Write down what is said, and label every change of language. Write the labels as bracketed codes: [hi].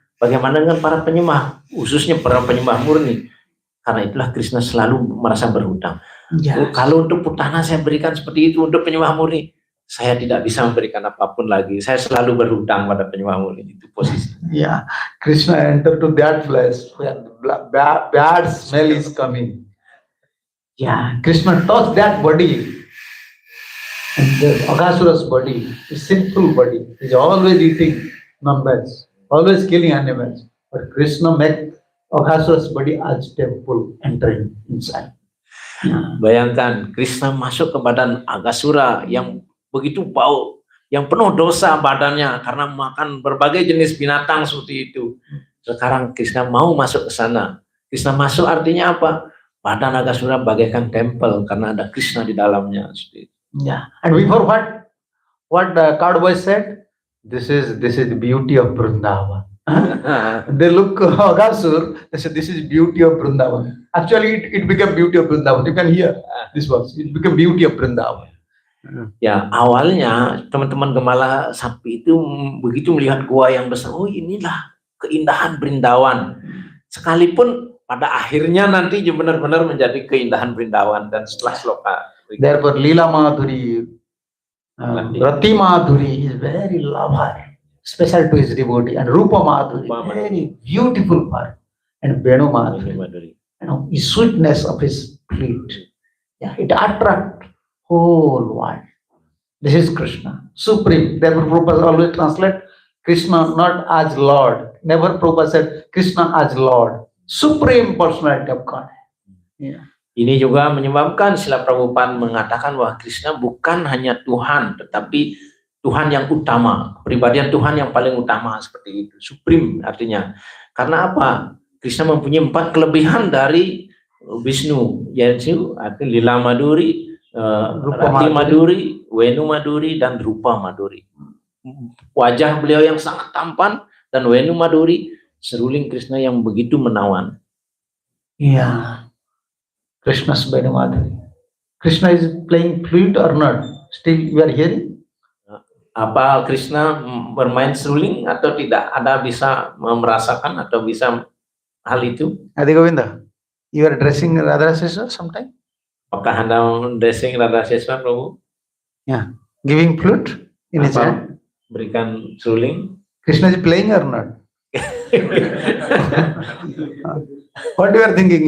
[id] Bagaimana dengan para penyembah, khususnya para penyembah murni? Karena itulah Krishna selalu merasa berhutang. [en] Yes. [id] Kalau untuk Putana saya berikan seperti itu, untuk penyembah murni saya tidak bisa memberikan apapun lagi. Saya selalu berhutang pada penyembah murni, itu posisi. [en] Yeah, Krishna entered to that place where bad smell is coming. Yeah, Krishna touched that body, and the Aghasura's body, his sinful body, is always eating non-veg, always killing animals. But Krishna made Aghasura's body as temple, entering inside. Yeah. [id] Bayangkan Krishna masuk ke badan Aghasura yang begitu bau, yang penuh dosa badannya karena makan berbagai jenis binatang seperti itu. Sekarang Krishna mau masuk ke sana. Krishna masuk artinya apa? Badan Aghasura bagaikan tempel karena ada Krishna di dalamnya. [en] Yeah. And before what the cowboy said, this is the beauty of Vrindavan. They look Aghasur, they said this is beauty of Vrindavan. Actually, it became beauty of Vrindavan. You can hear this verse. It became beauty of Vrindavan. [id] Ya, awalnya teman-teman gembala sapi itu begitu melihat gua yang besar, oh inilah keindahan Vrindavan. Sekalipun pada akhirnya nanti benar-benar menjadi keindahan Vrindavan dan setelah sloka. [en] Therefore, Lila Madhuri, Rati Madhuri is very lover. special to his devotee, and Rupa Madhuri, Rupa Madhuri. very beautiful part, and Venu Madhuri, Madhuri. the sweetness of his flute. Yeah, it attracts whole world. This is Krishna, supreme. Therefore, Prabhupada always translate Krishna not as Lord. Never Prabhupada said Krishna as Lord. Supreme personality of God. Yeah. [id] Ini juga menyebabkan Srila Prabhupada mengatakan bahwa Krishna bukan hanya Tuhan, tetapi Tuhan yang utama, pribadian Tuhan yang paling utama seperti itu, supreme artinya. Karena apa? Krishna mempunyai 4 kelebihan dari Vishnu, yaitu artinya Lila Madhuri, Rati Madhuri, Venu Madhuri, dan Rupa Madhuri. Wajah beliau yang sangat tampan dan Venu Madhuri, seruling Krishna yang begitu menawan. [en] Yeah. Krishna's Venu Madhuri. Krishna is playing flute or not? Still you are hearing? [id] Apa Krishna bermain seruling atau tidak? Ada bisa merasakan atau bisa hal itu? [en] Adi Govinda, you are dressing Radha Seswa sometime? [id] Apakah Anda dressing Radha Seswa, Prabhu? [en] Yeah. Giving flute in his [id] Apa? [en] hand? [id] Berikan seruling? [en] Krishna is playing or not? What you are thinking?